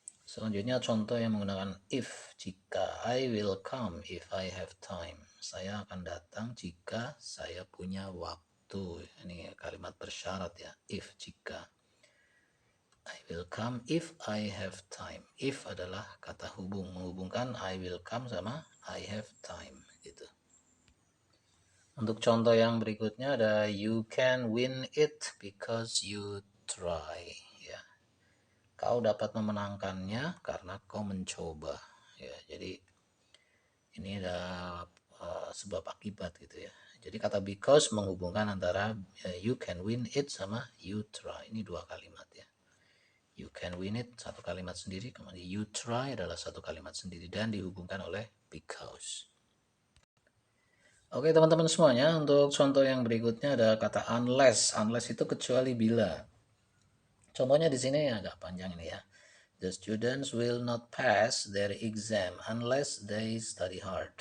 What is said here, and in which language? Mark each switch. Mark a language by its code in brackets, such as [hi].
[id] Selanjutnya contoh yang menggunakan if, jika. [en] I will come if I have time. [id] Saya akan datang jika saya punya waktu. Ini kalimat bersyarat ya, [en] if, jika. I will come if I have time. [id] If adalah kata hubung, menghubungkan [en] I will come [id] sama [en] I have time [id] gitu. Untuk contoh yang berikutnya ada [en] you can win it because you try ya. [id] Kau dapat memenangkannya karena kau mencoba ya. Jadi ini ada sebab akibat gitu ya. Jadi kata because menghubungkan antara [en] you can win it [id] sama [en] you try. [id] Ini dua kalimat ya. [en] You can win it [id] satu kalimat sendiri, kemudian [en] you try [id] adalah satu kalimat sendiri dan dihubungkan oleh because. Oke teman-teman semuanya, untuk contoh yang berikutnya ada kata unless. Unless itu kecuali bila. Contohnya di sini agak panjang ini ya. [en] The students will not pass their exam unless they study hard.